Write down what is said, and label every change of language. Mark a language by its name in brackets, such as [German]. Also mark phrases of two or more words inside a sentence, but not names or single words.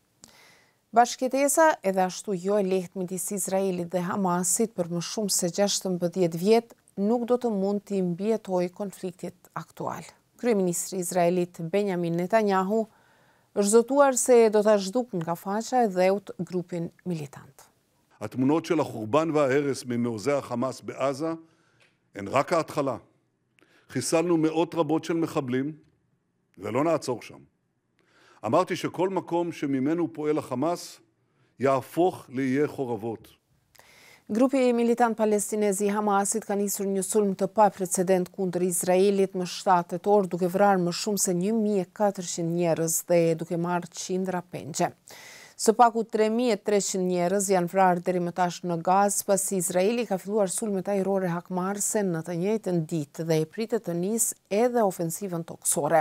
[Albanian] Bashkëtesa edhe ashtu jo e lehtë midis Izraelit dhe Hamasit për më shumë se 16 vjet nuk do të mund t'i mbijetojë konfliktit aktual. Kryeministri Izraelit Benjamin Netanyahu është zotuar se do ta zhduk nga faqa e dheut grupin militant. [Hebrew] התמונות של החורבן וההרס ממעוזי החמאס בעזה הן רק ההתחלה. חיסלנו מאות רבות של מחבלים ולא נעצור שם. אמרתי שכל מקום שממנו פועל החמאס יהפוך לאיי חורבות. [Albanian] Grupi militant palestinez i Hamasit ka nisur një sulm të paprecedent kundër Izraelit më 7 tetor, duke vrarë më shumë se 1400 njerëz dhe duke marrë qindra pengje. Së paku 3300 njerëz janë vrarë deri më tash në Gazë, pasi Izraeli ka filluar sulmet ajrore hakmarrëse në të njëjtën ditë dhe e pritet të nisë edhe ofensivën toksore.